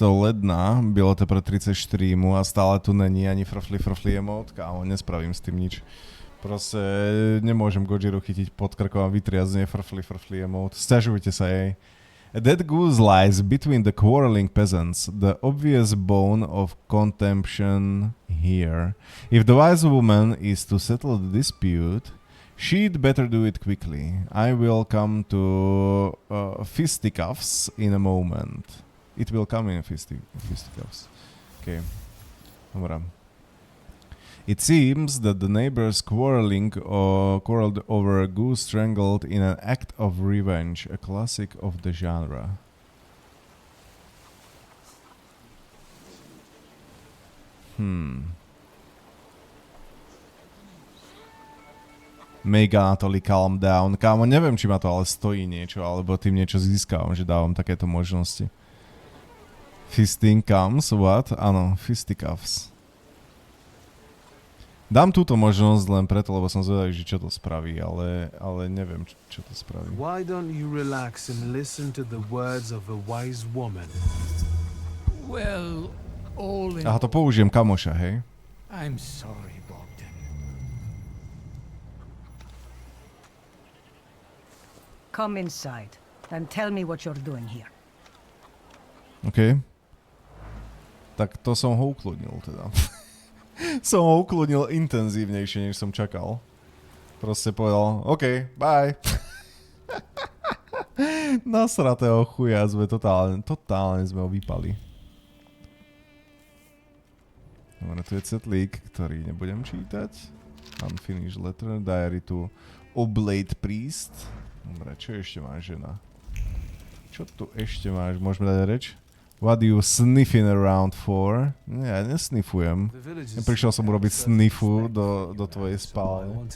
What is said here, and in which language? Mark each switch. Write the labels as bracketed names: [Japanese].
[Czech] ledna bylo teprve 30 streamu a stále tu není ani frfli emot. [Slovak] Kámo, nespravím s tým nič. Proste nemôžem Gojiru chytiť pod krkom a vytriať z nej frfli emote. Sťažujte sa jej. [English] A dead goose lies between the quarreling peasants, the obvious bone of contention here. If the wise woman is to settle the dispute, she'd better do it quickly. I will come to fisticuffs in a moment. It will come in fisticuffs. Okay. Dobra. It seems that the neighbors quarreled over a goose strangled in an act of revenge, a classic of the genre. Mega Anatoly, calm down. [Slovak] Kámo, neviem, či ma to ale stojí niečo, alebo tým niečo získavam, že dávam takéto možnosti. [English] Fisting comes, what? Áno, fisticuffs. [Slovak] Dám túto možnosť len preto, lebo som zvedavý, že čo to spraví, ale neviem, čo to spraví. [English] Why don't you relax and listen to the words of a wise woman? Well, all in [Slovak] Aha, to použijem kamoša, hej? [English] I'm sorry, Bogdan. Come inside and tell me what you're doing here. [Slovak] OK. Tak to som ho ukludnil teda. Som ho ukludnil intenzívnejšie, než som čakal. Proste povedal, OK, bye. Nasratého chuja sme totálne sme ho vypali. Dobre, tu je cetlík, ktorý nebudem čítať. [English] Unfinished letter, diary to Oblate Priest. [Slovak] Dobre, čo ešte máš, žena? Čo tu ešte máš? Môžeme dať reč? [English] What are you sniffing around for? [Slovak] Nie, ja nesnifujem. Neprišiel som urobiť snifu do tvojej spálne.